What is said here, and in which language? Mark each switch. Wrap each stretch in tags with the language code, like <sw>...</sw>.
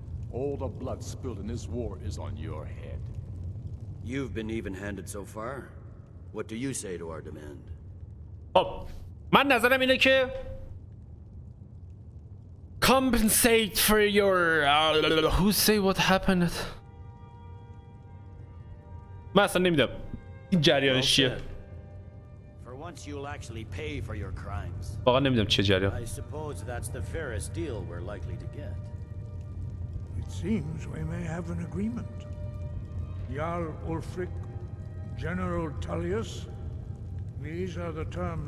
<en>All the blood spilled in this war is on your head. You've been even-handed so far. What do you say to our demand?</en> <fa>خب من نظرم اینه که</fa> <en>compensate for your who say what happened.</en> <fa>من اصلا نمیدونم این جریانش چیه.</fa> <en>For once you'll actually pay for your crimes.</en> <fa>واقعا نمیدونم چه جریان.</fa> <en>I suppose that's the fairest deal we're likely to get. It seems we may have an agreement. Jarl Ulfric, General Tullius, these are the terms</en>